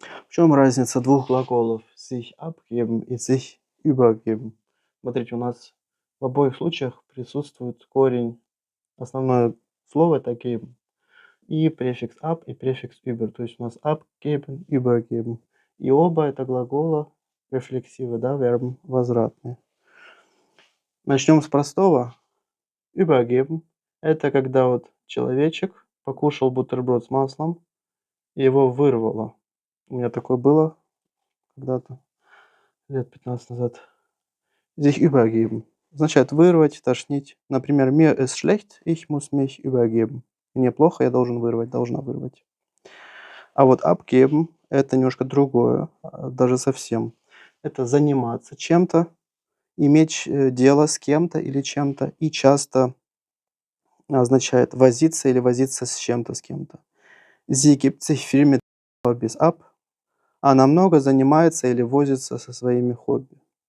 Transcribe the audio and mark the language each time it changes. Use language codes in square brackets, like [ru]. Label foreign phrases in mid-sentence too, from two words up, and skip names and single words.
[ru] В чем разница двух глаголов [de] sich abgeben [ru] и [de] sich übergeben? [ru] Смотрите, у нас в обоих случаях присутствует корень, основное слово это geben, и префикс ab, и префикс über. То есть у нас [de] abgeben, übergeben. [ru] И оба это глагола рефлексивы, да, вербы возвратные. Начнем с простого. Übergeben – это когда вот человечек покушал бутерброд с маслом, и его вырвало. У меня такое было когда-то, лет 15 назад. [de] Sich übergeben [ru] означает вырвать, тошнить. Например, [de] mir ist schlecht, ich muss mich übergeben. [ru] Мне плохо, я должен вырвать, должна вырвать. А вот abgeben – это немножко другое, даже совсем. Это заниматься чем-то, иметь дело с кем-то или чем-то, и часто означает возиться или возиться с чем-то, с кем-то. [de] Sie gibt sich viel mit Hobbys ab. [ru] Она много занимается или возится со своими хобби.